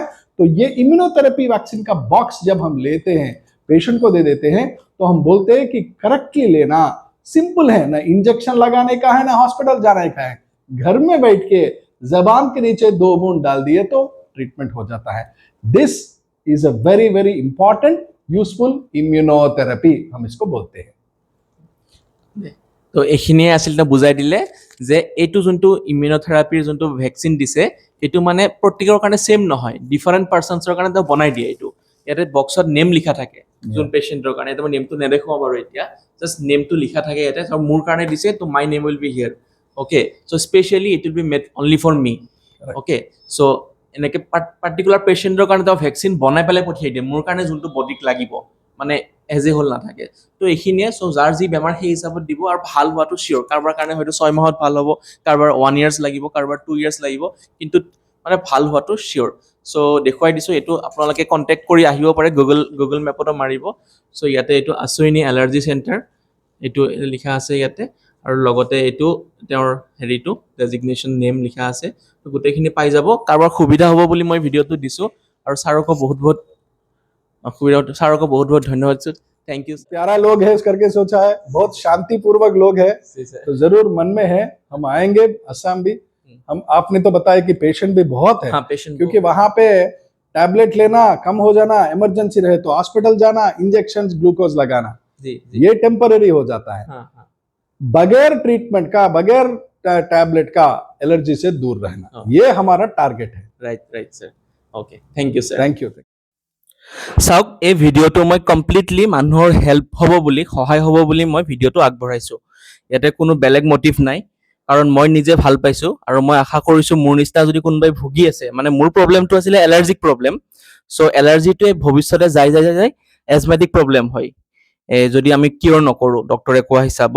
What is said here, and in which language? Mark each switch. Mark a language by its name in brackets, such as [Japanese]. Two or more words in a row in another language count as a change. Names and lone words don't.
[Hindi] तो ये इम्यूनोथेरेपी वैक्सीन का बॉक्स जब हम लेते हैं, पेशेंट को दे देते हैं, तो हम बोलते हैं कि करेक्टली लेना, सिंपल है, ना इंजेक्शन लगाने का है, ना हॉस्पिटल जाने का है। घर में बैठ के जबान के नीचे 2 बूंद डाल दिए तो ट्रीटमेंट हो जाता है। [English] This is a very very important useful immunotherapy, हम इसको बोलते हैं। [Assamese] তো এইখিনিয়ে আছিল, তেওঁ বুজাই দিলে যে এইটো যোনটো ইমিউনথেৰাপিৰ যোনটো ভেকচিন দিছে, এইটো মানে প্ৰত্যেকৰ কাৰণে ছেম নহয়, [English] different persons [Assamese] কাৰণে তেওঁ বনাই দিয়ে। এইটো ইয়াতে বক্সত নেম লিখা থাকে যোন পেচেণ্টৰ কাৰণে। এতিয়া মই নেমটো নেদেখুৱাওঁ বাৰু এতিয়া, জাষ্ট নেমটো লিখা থাকে ইয়াতে। আৰু মোৰ কাৰণে দিছে, তো [English] my name will be here. Okay, so specially it will be made only for me. [Assamese] অ'কে, চ' এনেকৈ পাৰ্টিকুলাৰ পেচেণ্টৰ কাৰণে তেওঁ ভেকচিন বনাই পেলাই পঠিয়াই দিয়ে, মোৰ কাৰণে যোনটো বডিক লাগিব, মানে এজ এ হ'ল নাথাকে। তো এইখিনিয়ে, চ' যাৰ যি বেমাৰ সেই হিচাপত দিব, আৰু ভাল হোৱাটো চিয়'ৰ। কাৰোবাৰ কাৰণে হয়তো 6 মাহত ভাল হ'ব, কাৰোবাৰ 1 years লাগিব, কাৰোবাৰ 2 years লাগিব, কিন্তু মানে ভাল হোৱাটো চিয়'ৰ। চ' দেখুৱাই দিছোঁ, এইটো আপোনালোকে কণ্টেক্ট কৰি আহিব পাৰে, গুগল মেপতো মাৰিব। চ' ইয়াতে এইটো আশ্বিনী এলাৰ্জি চেণ্টাৰ, এইটো লিখা আছে ইয়াতে, আৰু লগতে এইটো তেওঁৰ হেৰিটো [English] designation name [Assamese] লিখা আছে। তো গোটেইখিনি পাই যাব। কাৰোবাৰ সুবিধা হ'ব বুলি মই ভিডিঅ'টো দিছোঁ, আৰু ছাৰকো বহুত ধন্যবাদ দিছোঁ। [English] Thank you. [Hindi] प्यारा लोग है इस करके सोचा है, बहुत शांतिपूर्वक लोग है, तो जरूर मन में है हम आएंगे असम भी। हम आपने तो बताया कि पेशेंट भी बहुत है, हाँ, पेशेंट क्योंकि वहां पे टैबलेट लेना, कम हो जाना, इमरजेंसी रहे तो हॉस्पिटल जाना, इंजेक्शन ग्लूकोज लगाना, जी, ये टेम्पररी हो जाता है। हाँ, हाँ। बगैर ट्रीटमेंट का, बगैर टैबलेट का एलर्जी से दूर रहना, ये हमारा टारगेट है। [English] Right sir. Okay, thank you sir. Thank you. [Assamese] চাওক, এই ভিডিঅ'টো মই কমপ্লিটলি মানুহৰ হেল্প হ'ব বুলি, সহায় হ'ব বুলি মই ভিডিঅ'টো আগবঢ়াইছোঁ। ইয়াতে কোনো বেলেগ মটিভ নাই, কাৰণ মই নিজে ভাল পাইছোঁ, আৰু মই আশা কৰিছোঁ মোৰ নিচিনা যদি কোনোবাই ভুগি আছে, মানে মোৰ প্ৰব্লেমটো আছিলে [English] allergic problem. [Assamese] চ' এলাৰ্জিটোৱে ভৱিষ্যতে যাই [English] asthmatic problem [Assamese] হয়, যদি আমি কিয়ৰ নকৰোঁ ডক্টৰে কোৱা হিচাপত।